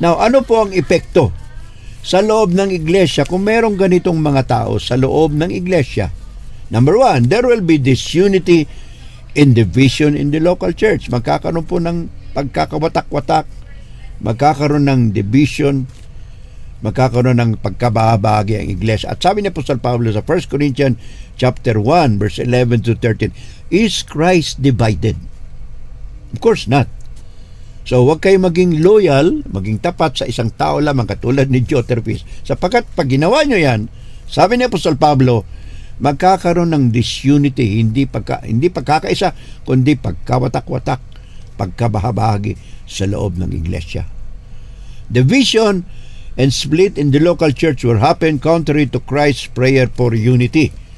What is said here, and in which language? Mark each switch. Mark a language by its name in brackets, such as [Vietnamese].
[Filipino] Now, ano po ang epekto sa loob ng iglesia kung merong ganitong mga tao sa loob ng iglesia? [English] Number 1, there will be disunity and division in the local church. [Filipino] Magkakaroon po ng pagkakawatak-watak, magkakaroon ng division, magkakaroon ng pagkabahagi ang iglesia. At sabi ni Apostol Pablo sa 1 Corinthians chapter 1 verse 11 to 13, [English] is Christ divided? Of course not. [Filipino] So huwag kayo maging loyal, maging tapat sa isang tao lamang katulad ni Diotrephes. Sapagkat pag ginawa nyo yan, sabi ni Apostol Pablo, magkakaroon ng disunity, hindi pagkakaisa, kundi pagkawatak-watak, pagkabahabahagi sa loob ng iglesia. [English] Division and split in the local church will happen contrary to Christ's prayer for unity.